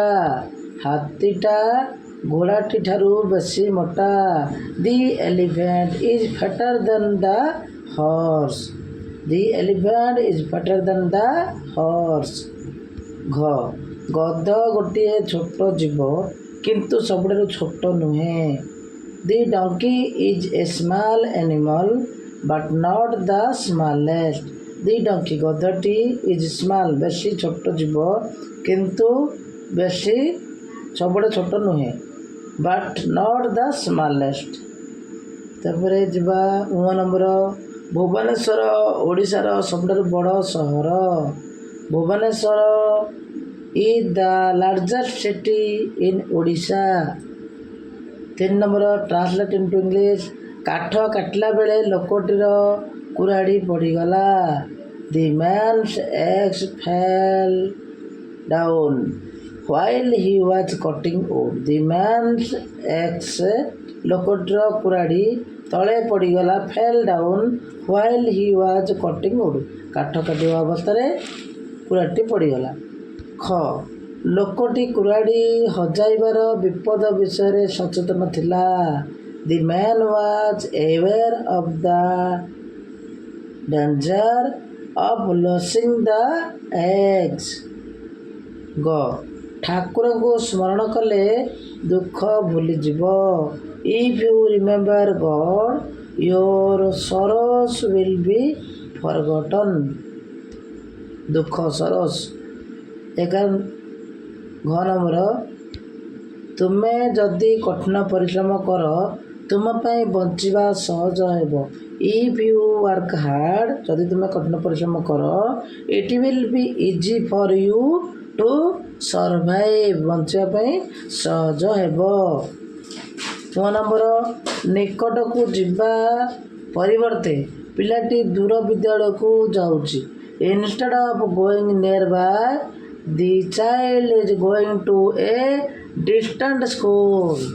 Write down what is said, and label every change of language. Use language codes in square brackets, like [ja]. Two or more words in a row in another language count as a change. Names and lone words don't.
[or] ହାତୀଟା ଘୋଡ଼ାଟି ଠାରୁ ବେଶୀ ମୋଟା। [en] The elephant is fatter than the horse। The elephant is fatter than the horse। [or] ଘ ଗଧ ଗୋଟିଏ ଛୋଟ ଜୀବ କିନ୍ତୁ ସବୁଠାରୁ ଛୋଟ ନୁହେଁ। [en] The donkey is a small animal but not the smallest। The donkey [or] ଗଧଟି [en] is small [or] ବେଶୀ ଛୋଟ ଜୀବ କିନ୍ତୁ ବେଶୀ ସବୁଠାରୁ ଛୋଟ ନୁହେଁ, [en] but not the smallest। [or] ତାପରେ ଯିବା 9 ନମ୍ବର ଭୁବନେଶ୍ୱର ଓଡ଼ିଶାର ସବୁଠାରୁ ବଡ଼ ସହର। [en] ଭୁବନେଶ୍ୱର is the largest city in ଓଡ଼ିଶା। [or] 3 ନମ୍ବର [en] translate into English. [or] କାଠ କାଟିଲା ବେଳେ ଲୋକଟିର କୁରାଢ଼ୀ ପଡ଼ିଗଲା। [en] The man's axe fell down while he was cutting wood. The man's axe [or] ଲୋକଟିର କୁରାଢ଼ୀ ତଳେ ପଡ଼ିଗଲା [en] fell down while he was cutting wood. [or] କାଠ କାଟିବା ଅବସ୍ଥାରେ କୁରାଢ଼ୀଟି ପଡ଼ିଗଲା। ଖ ଲୋକଟି କୁରାଢ଼ୀ ହଜାଇବାର ବିପଦ ବିଷୟରେ ସଚେତନ ଥିଲା। [en] The man was aware of the danger of losing the axe. [or] ଗ ଠାକୁରଙ୍କୁ ସ୍ମରଣ କଲେ ଦୁଃଖ ଭୁଲିଯିବ। [en] If you remember God, your sorrows will be forgotten. [or] ଦୁଃଖ ସରୋଷ 11 ଘ ନମ୍ବର ତୁମେ ଯଦି କଠିନ ପରିଶ୍ରମ କର ତୁମ ପାଇଁ ବଞ୍ଚିବା ସହଜ ହେବ। [en] If you work hard, [or] ଯଦି ତୁମେ କଠିନ ପରିଶ୍ରମ କର, [en] it will be easy for you to survive. [or] ବଞ୍ଚିବା ପାଇଁ ସହଜ ହେବ। 9 ନମ୍ବର ନିକଟକୁ ଯିବା ପରିବର୍ତ୍ତେ ପିଲାଟି ଦୂର ବିଦ୍ୟାଳୟକୁ ଯାଉଛି। [en] Instead of going nearby, the child is going to a distant school.